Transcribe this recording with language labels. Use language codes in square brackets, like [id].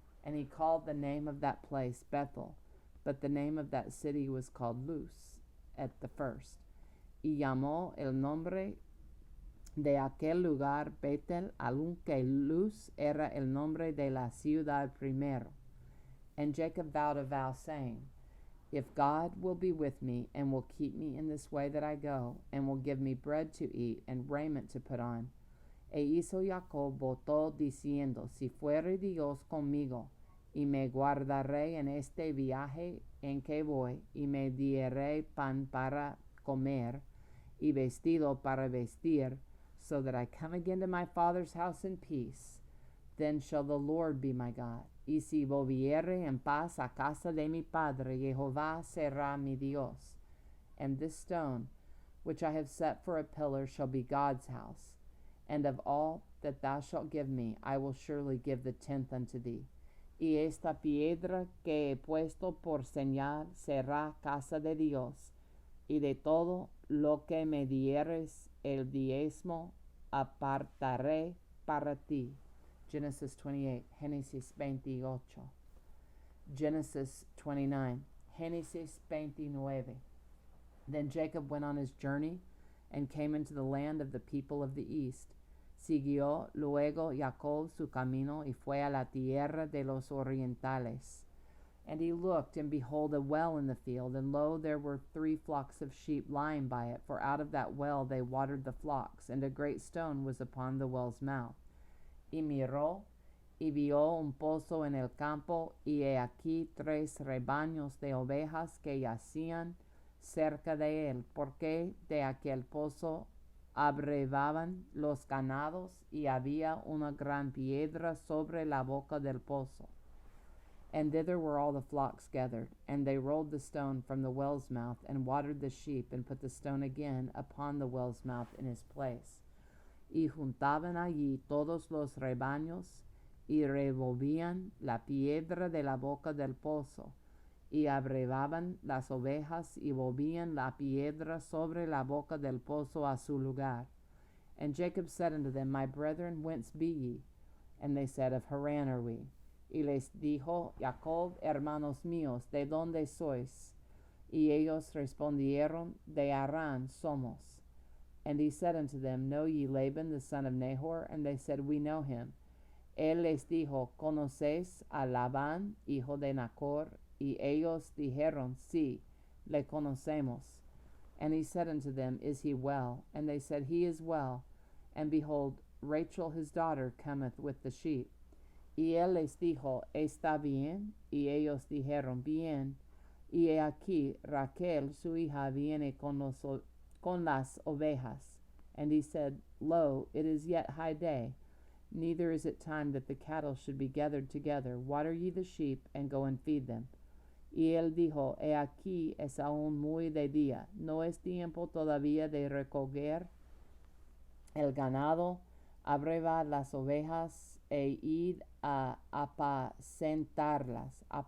[en] And he called the name of that place Bethel, but the name of that city was called Luz at the first. [es] Y llamó el nombre de aquel lugar Betel, aunque Luz era el nombre de la ciudad primero. [en] And Jacob vowed a vow, saying, If God will be with me, and will keep me in this way that I go, and will give me bread to eat, and raiment to put on. [es] E hizo Jacob voto diciendo, Si fuere Dios conmigo, y me guardaré en este viaje en que voy, y me diere pan para comer, y vestido para vestir, [en] so that I come again to my father's house in peace, then shall the Lord be my God. [es] Y si volviere en paz a casa de mi padre, Jehová será mi Dios. [en] And this stone, which I have set for a pillar, shall be God's house. And of all that thou shalt give me, I will surely give the tenth unto thee. [es] Y esta piedra que he puesto por señal será casa de Dios. Y de todo lo que me dieres el diezmo apartaré para ti. [en] Genesis 28, Génesis 28. Genesis 29, Génesis 29. Then Jacob went on his journey, and came into the land of the people of the east. [es] Siguió luego Jacob su camino, y fue a la tierra de los orientales. [en] And he looked, and behold, a well in the field, and lo, there were 3 flocks of sheep lying by it, for out of that well they watered the flocks, and a great stone was upon the well's mouth. [es] Y miró, y vio un pozo en el campo, y he aquí 3 rebaños de ovejas que yacían cerca de él, porque de aquel pozo abrevaban los ganados, y había una gran piedra sobre la boca del pozo. [en] And thither were all the flocks gathered, and they rolled the stone from the well's mouth, and watered the sheep, and put the stone again upon the well's mouth in his place. [es] y juntaban allí todos los rebaños, y revolvían la piedra de la boca del pozo, y abrevaban las ovejas, y volvían la piedra sobre la boca del pozo a su lugar. [en] And Jacob said unto them, My brethren, whence be ye? And they said, Of Haran are we. [es] Y les dijo Jacob, Hermanos míos, ¿de dónde sois? Y ellos respondieron, De Harán somos. [en] And he said unto them, Know ye Laban the son of Nahor? And they said, We know him. [es] Él les dijo, ¿Conocéis a Labán, hijo de Nachor? Y ellos dijeron, Sí, le conocemos. [en] And he said unto them, Is he well? And they said, He is well. And behold, Rachel his daughter cometh with the sheep. [es] Y él les dijo, ¿Está bien? Y ellos dijeron, Bien. Y he aquí, Raquel su hija viene con las ovejas. [en] And he said, Lo, it is yet high day, neither is it time that the cattle should be gathered together. Water ye the sheep, and go and feed them. [es] Y él dijo, He aquí es aún muy de día, no es tiempo todavía de recoger el ganado, abreva las ovejas, e id a apacentarlas.